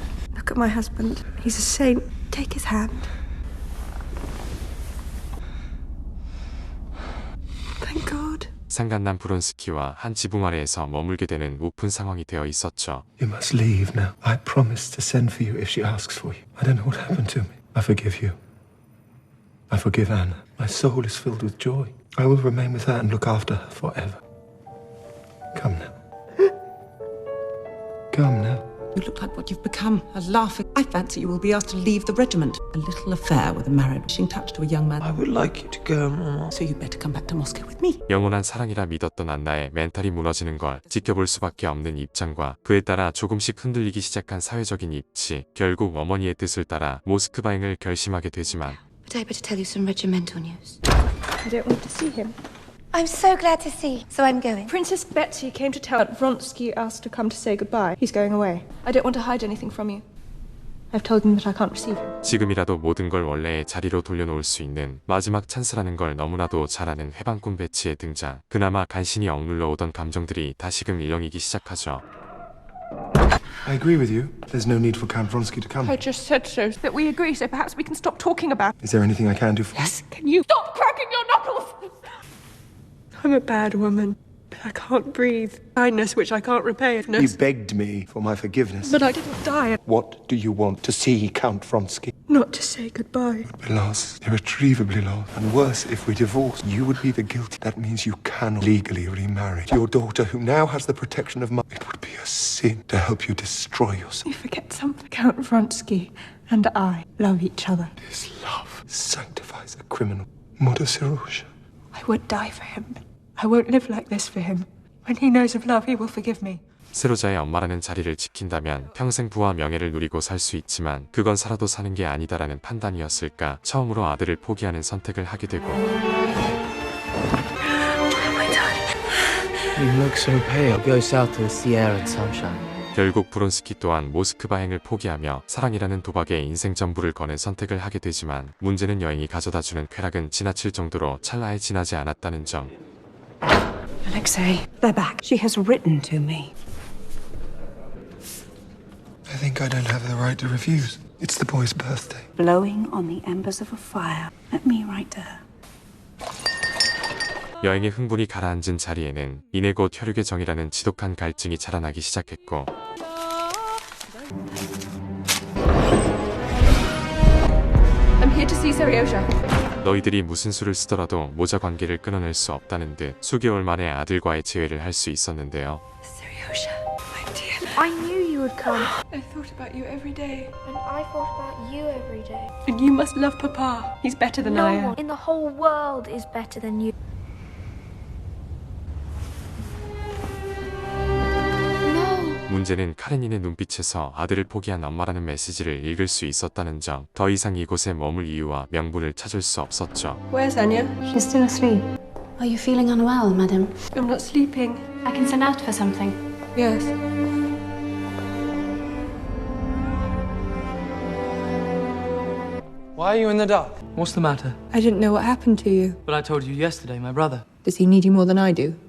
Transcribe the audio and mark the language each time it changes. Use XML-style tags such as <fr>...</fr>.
<en>Look at my husband. He's a saint. Take his hand. Thank God.</en> <ko>상간남 브론스키와 한 지붕 아래에서 머물게 되는 우픈 상황이 되어 있었죠.</ko> <en>You must leave now. I promise to send for you if she asks for you. I don't know what happened to me. I forgive you. I forgive Anna. My soul is filled with joy. I will remain with her and look after her forever. Come now. Come now. You look like what you've become, a laughing. I fancy you will be asked to leave the regiment. A little affair with a married wishing touch to a young man. I would like you to go, Mama. So you'd better come back to Moscow with me.</en> <ko>영원한 사랑이라 믿었던 안나의 멘탈이 무너지는 걸 지켜볼 수밖에 없는 입장과 그에 따라 조금씩 흔들리기 시작한 사회적인 입지, 결국 어머니의 뜻을 따라 모스크바행을 결심하게 되지만</ko> <en>But I better tell you some regimental news. I don't want to see him. I'm so glad to see, so I'm going. Princess Betsy came to tell that Vronsky asked to come to say goodbye. He's going away. I don't want to hide anything from you. I've told him that I can't receive him.</en> <ko>지금이라도 모든 걸 원래의 자리로 돌려놓을 수 있는 마지막 찬스라는 걸 너무나도 잘 아는 해방꾼 배치의 등장. 그나마 간신히 억눌러 오던 감정들이 다시금 일렁이기 시작하죠.</ko> <en>I agree with you. There's no need for Count Vronsky to come. I just said so, that we agree, so perhaps we can stop talking about it. Is there anything I can do for you? Yes, can you stop cracking your knuckles? I'm a bad woman, but I can't breathe. Kindness which I can't repay. You begged me for my forgiveness. But I didn't die. What do you want? To see Count Vronsky? Not to say goodbye. We're lost, irretrievably lost. And worse, if we divorce, you would be the guilty. That means you cannot legally remarry your daughter, who now has the protection of mine. It would be a sin to help you destroy yourself. You forget something. Count Vronsky and I love each other. This love sanctifies a criminal. Mother Sirosha. I would die for him. I won't live like this for him. When he knows of love, he will forgive me.</en> <ko>세로자의 엄마라는 자리를 지킨다면 평생 부와 명예를 누리고 살 수 있지만 그건 살아도 사는 게 아니다라는 판단이었을까. 처음으로 아들을 포기하는 선택을 하게 되고</ko> <en>You look so pale. Go south to the sea air and sunshine.</en> <ko>결국 브론스키 또한 모스크바행을 포기하며 사랑이라는 도박에 인생 전부를 거는 선택을 하게 되지만 문제는 여행이 가져다주는 쾌락은 지나칠 정도로 찰나에 지나지 않았다는 점.</ko> <en>Alexei, they're back. She has written to me. I think I don't have the right to refuse. It's the boy's birthday. Blowing on the embers of a fire. Let me write to her.</en> <ko>여행의 흥분이 가라앉은 자리에는 이내 곧 혈육의 정이라는 지독한 갈증이 자라나기 시작했고</ko> <en>I'm here to see Seryozha.</en> <ko>너희들이 무슨 수를 쓰더라도 모자 관계를 끊어낼 수 없다는 듯 수개월 만에 아들과의 재회를 할 수 있었는데요.</ko> <en>Seryozha, my dear. I knew you would come. I thought about you every day. And I thought about you every day. And you must love Papa. He's better than No I am. one in the whole world is better than you.</en> <ko>문제는 카레닌의 눈빛에서 아들을 포기한 엄마라는 메시지를 읽을 수 있었다는 점. 더 이상 이곳에 머물 이유와 명분을 찾을 수 없었죠.</ko> <en>Where's Anya? She's still asleep. Are you feeling unwell, madam? I'm not sleeping. I can send out for something. Yes. Why are you in the dark? What's the matter? I didn't know what happened to you. Well, I told you yesterday, my brother. Does he need you more than I do?</en>